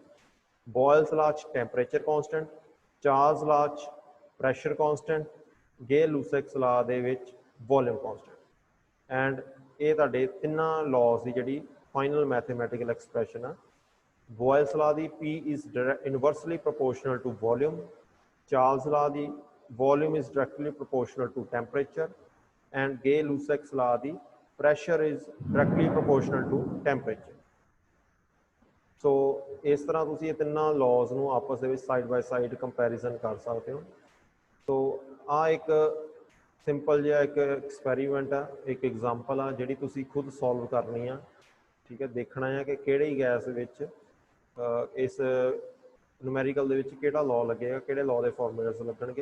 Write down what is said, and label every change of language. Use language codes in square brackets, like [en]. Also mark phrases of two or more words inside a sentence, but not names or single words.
[pa] ਬੋਇਲਸ ਲਾ 'ਚ [en] temperature constant, [pa] ਚਾਰਲਸ ਲਾ 'ਚ [en] pressure constant, [pa] ਗੇ-ਲੂਸੈਕਸ ਲਾ ਦੇ ਵਿੱਚ [en] volume constant. [pa] ਐਂਡ ਇਹ ਤੁਹਾਡੇ ਤਿੰਨਾਂ ਲਾਜ਼ ਦੀ ਜਿਹੜੀ [en] final mathematical expression [pa] ਆ। [en] ਬੋਇਲਸ ਲਾ ਦੀ P is inversely proportional to volume, ਚਾਰਲਸ ਲਾ ਦੀ volume is directly proportional to temperature, and ਗੇ-ਲੂਸੈਕਸ ਲਾ ਦੀ pressure is directly proportional to temperature। [pa] ਸੋ ਇਸ ਤਰ੍ਹਾਂ ਤੁਸੀਂ ਇਹ ਤਿੰਨਾਂ ਲਾਜ਼ ਨੂੰ ਆਪਸ ਦੇ ਵਿੱਚ [en] side by side comparison [pa] ਕਰ ਸਕਦੇ ਹੋ। ਸੋ ਆਹ ਇੱਕ ਸਿੰਪਲ ਜਿਹਾ ਇੱਕ ਐਕਸਪੈਰੀਮੈਂਟ ਆ, ਇੱਕ ਐਗਜ਼ਾਮਪਲ ਆ ਜਿਹੜੀ ਤੁਸੀਂ ਖੁਦ ਸੋਲਵ ਕਰਨੀ ਆ, ਠੀਕ ਹੈ। ਦੇਖਣਾ ਆ ਕਿ ਕਿਹੜੀ ਗੈਸ ਵਿੱਚ ਇਸ ਨੂਮੈਰੀਕਲ ਦੇ ਵਿੱਚ ਕਿਹੜਾ ਲਾਅ ਲੱਗੇਗਾ, ਕਿਹੜੇ ਲਾਅ ਦੇ ਫਾਰਮੂਲੇਸ ਲੱਗਣਗੇ।